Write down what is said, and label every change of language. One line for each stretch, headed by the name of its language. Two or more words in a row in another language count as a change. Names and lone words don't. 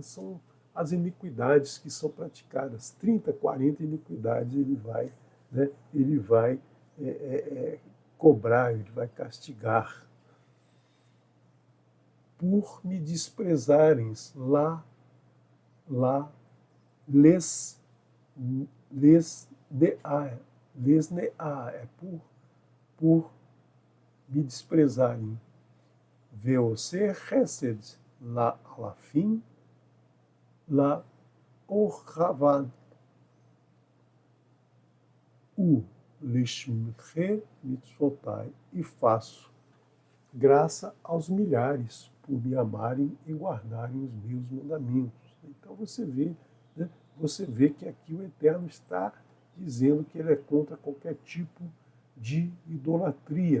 Portuguese: São as iniquidades que são praticadas, 30, 40 iniquidades ele vai cobrar, ele vai castigar. Por me desprezarem lá, les ne'a, por me desprezarem.
Hebrew: ועושה חסד לאלפים לאוהבי ולשומרי מצוותיי,
Portuguese: e faço graça aos milhares por me amarem e guardarem os meus mandamentos. Então você vê, né, você vê que aqui o Eterno está dizendo que ele é contra qualquer tipo de idolatria.